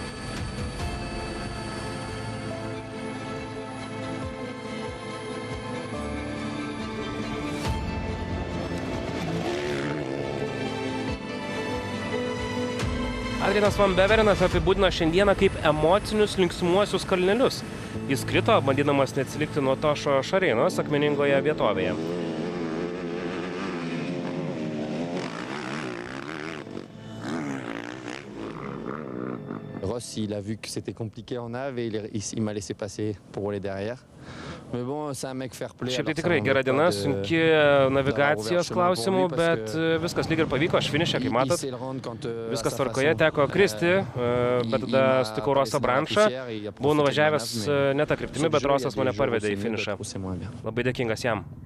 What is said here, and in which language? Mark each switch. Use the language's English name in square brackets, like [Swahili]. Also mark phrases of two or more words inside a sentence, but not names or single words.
[Lithuanian] Adrianas Van Beverinas apibūdino šiandieną kaip emocinius linksmuosius kalnelius. Jis krito, bandydamas neatsilikti nuo Tošo Šareinos akmeningoje vietovėje. [French] Ross, il a vu que c'était compliqué en nav et il m'a laissé passer pour rouler derrière. Mais bon, c'est un mec fair play. [Lithuanian] Šiaip tai tikrai gera diena, sunki navigacijos klausimų, bet viskas lyg ir pavyko, aš finišė, kaip matot. Viskas tvarkoje, teko kristi, bet tada sutikau Rosą Branšą. Buvau nuvažiavęs ne tą kryptimį, bet Rosas mane parvedė į finišą. Labai dėkingas jam.